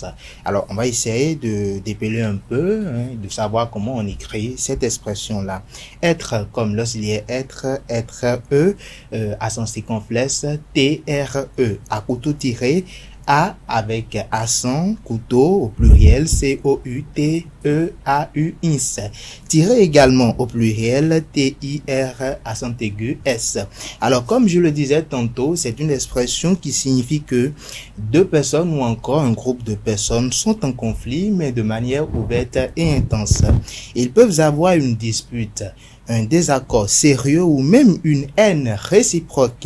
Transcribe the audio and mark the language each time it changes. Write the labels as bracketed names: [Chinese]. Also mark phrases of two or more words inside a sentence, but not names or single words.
[French] Alors, on va essayer de dépeler un peu, de savoir comment on écrit cette expression-là. Être comme lorsqu'il être, à sens circonflexe, T-R-E, à couteau tiré. A avec accent, couteau au pluriel, C-O-U-T-E-A-U-I-S. Tiré également au pluriel, T-I-R, accent aigu, S. Alors, comme je le disais tantôt, c'est une expression qui signifie que deux personnes ou encore un groupe de personnes sont en conflit, mais de manière ouverte et intense. Ils peuvent avoir une dispute, un désaccord sérieux ou même une haine réciproque.